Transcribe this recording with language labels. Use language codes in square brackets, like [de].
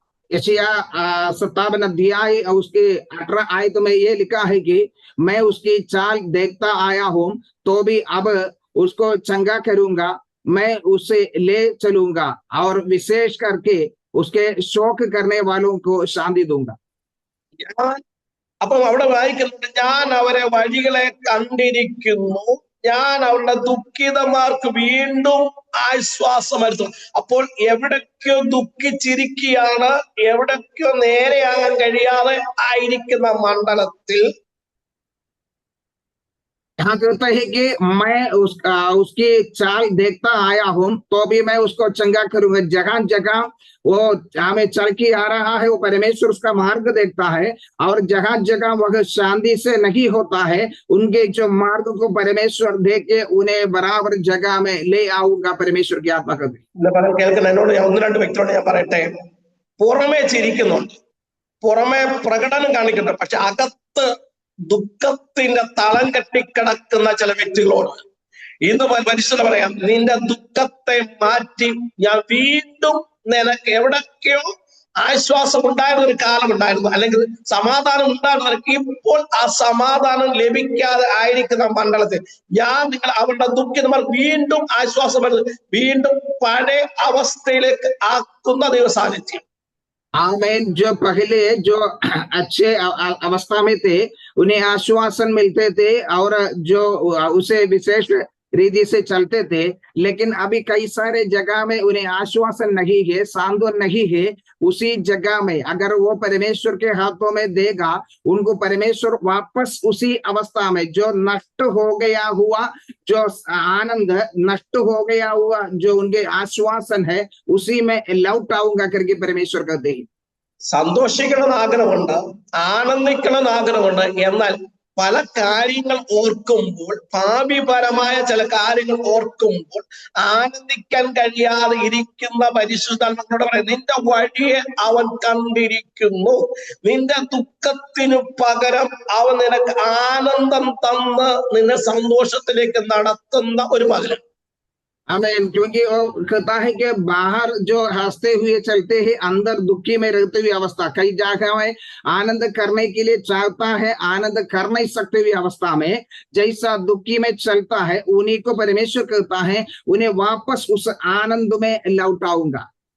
[hi] यशाया 57 अध्याय और उसके 18 आयत में ये लिखा है कि मैं उसकी चाल देखता आया हूं, तो भी अब उसको चंगा करूंगा, मैं उसे ले चलूंगा और विशेष करके उसके शोक करने वालों को शांति दूंगा। [ml] അപ്പം അവിടെ വായിക്കുന്നുണ്ട്, ഞാൻ അവരെ വഴികളെ കണ്ടിരിക്കുന്നു, ഞാൻ അവരുടെ ദുഃഖിതന്മാർക്ക് വീണ്ടും ആശ്വാസം വരുത്തും. അപ്പോൾ എവിടൊക്കെയോ ദുഃഖിച്ചിരിക്കുകയാണ്, എവിടൊക്കെയോ നേരെയാകാൻ കഴിയാതെ ആയിരിക്കുന്ന മണ്ഡലത്തിൽ [hi] यहाँ कहता है कि मैं उसकी चाल देखता आया हूं, तो भी मैं उसको चंगा करूंगा। जगह जगह वो हमें चल के आ रहा है, वो परमेश्वर उसका मार्ग देखता है, और जगह जगह वह शांति से नहीं होता है, उनके जो मार्ग को परमेश्वर देख के उन्हें बराबर जगह में ले आऊंगा। परमेश्वर की आत्मा कर [ml] കേൾക്കുന്ന എന്നോട് ഒന്ന് രണ്ട് വ്യക്തിയോട് ഞാൻ പറയട്ടെ, പുറമേ ചിരിക്കുന്നുണ്ട്, പുറമേ പ്രകടനം കാണിക്കുന്നുണ്ട്, പക്ഷെ അകത്ത് ദുഃഖത്തിന്റെ തളം കെട്ടിക്കിടക്കുന്ന ചില വ്യക്തികളോട് ഇന്ന് പരിശുദ്ധ പറയാം, നിന്റെ ദുഃഖത്തെ മാറ്റി ഞാൻ വീണ്ടും നിനക്ക് എവിടൊക്കെയോ ആശ്വാസം ഉണ്ടായിരുന്ന ഒരു കാലം ഉണ്ടായിരുന്നു, അല്ലെങ്കിൽ സമാധാനം ഉണ്ടായിരുന്ന, ഇപ്പോൾ ആ സമാധാനം ലഭിക്കാതെ ആയിരിക്കുന്ന മണ്ഡലത്തിൽ ഞാൻ അവരുടെ ദുഃഖിതന്മാർ വീണ്ടും ആശ്വാസം വരുന്നത്, വീണ്ടും പഴയ അവസ്ഥയിലേക്ക് ആക്കുന്ന ദൈവസാന്നിധ്യം. [hi] आमेन। जो पहले जो अच्छे अवस्था में थे उन्हें आश्वासन मिलते थे और जो उसे विशेष रीति से चलते थे, लेकिन अभी कई सारे जगह में उन्हें आश्वासन नहीं है, सांत्वना नहीं है। उसी जगह में अगर वो परमेश्वर के हाथों में देगा, उनको परमेश्वर वापस उसी अवस्था में जो नष्ट हो गया हुआ, जो आनंद नष्ट हो गया हुआ, जो उनके आश्वासन है, उसी में लौट आऊंगा करके परमेश्वर कहते हैं। [ml] സന്തോഷിക്കണമെന്ന് ആഗ്രഹമുണ്ട്, ആനന്ദിക്കണമെന്ന് ആഗ്രഹമുണ്ട്, എന്നാൽ പല കാര്യങ്ങൾ ഓർക്കുമ്പോൾ, ഭാവിപരമായ ചില കാര്യങ്ങൾ ഓർക്കുമ്പോൾ ആനന്ദിക്കാൻ കഴിയാതെ ഇരിക്കുന്ന പരിശുദ്ധാത്മാവിനോട് പറയാം, നിന്റെ വഴിയെ അവൻ കണ്ടിരിക്കുന്നു, നിന്റെ ദുഃഖത്തിനു പകരം അവൻ നിനക്ക് ആനന്ദം തന്ന് നിന്നെ സന്തോഷത്തിലേക്ക് നടത്തുന്ന ഒരു പകരം. [hi] आमीन। क्योंकि वो कहता है कि बाहर जो हंसते हुए चलते हैं, अंदर दुखी में रहते हुए अवस्था, कई जगह में आनंद करने के लिए चाहता है, आनंद कर नहीं सकते हुए अवस्था में जैसा दुखी में चलता है, उन्हीं को परमेश्वर कहता है उन्हें वापस उस आनंद में लौटाऊंगा।